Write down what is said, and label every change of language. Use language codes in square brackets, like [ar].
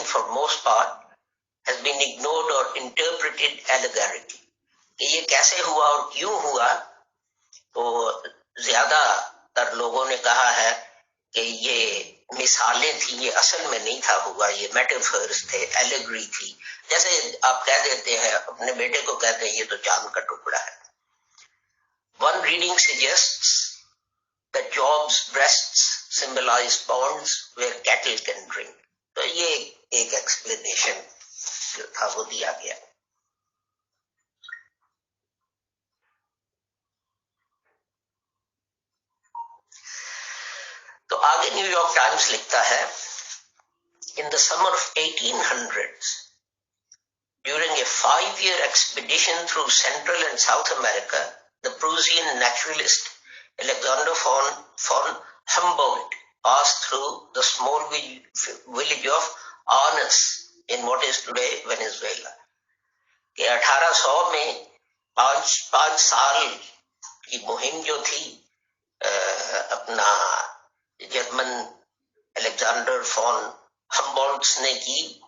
[en] For most part has been ignored or interpreted allegorically. [ur] کہ یہ کیسے ہوا اور کیوں ہوا, تو زیادہ تر لوگوں نے کہا ہے کہ یہ مثالیں تھیں, یہ اصل میں نہیں تھا ہوا, یہ میٹافرز تھے, ایلیگری تھی. جیسے آپ کہہ دیتے ہیں اپنے بیٹے کو کہتے ہیں یہ تو چاند کا ٹکڑا ہے. [en] One reading suggests that Job's breasts symbolize ponds where cattle can drink. [ur] تو یہ ایک ایکسپلینیشن جو تھا وہ دیا گیا. نیو یارک ٹائمز لکھتا ہے [en] in the summer of 1800s, during a 5-year expedition through Central and South America, the Prussian naturalist Alexander von Humboldt passed through the small village of Arnes in what is today Venezuela. [ur] کہ 1800 میں 5 سال کی مہم جو تھی اپنا German Alexander phone ہمبولٹس نے کی